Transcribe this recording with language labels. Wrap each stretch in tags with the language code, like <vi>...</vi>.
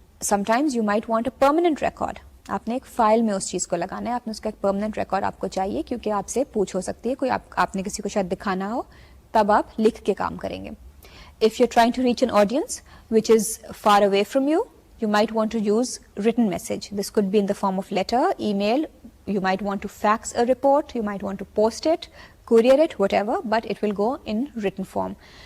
<en>Sometimes you might want a permanent record.</en> <ur>آپ نے ایک فائل میں اس چیز کو لگانا ہے, آپ نے اس کا ایک پرماننٹ ریکارڈ آپ کو چاہیے کیونکہ آپ سے پوچھ ہو سکتی ہے, کوئی آپ نے کسی کو شاید دکھانا ہو, تب آپ لکھ کے کام کریں گے.</ur> <en>If you're trying to reach an audience which is far away from you, you might want to use written message. This could be in the form of letter, email, you might want to fax a report, you might want to post it, courier it, whatever, but it will go in written form.</en>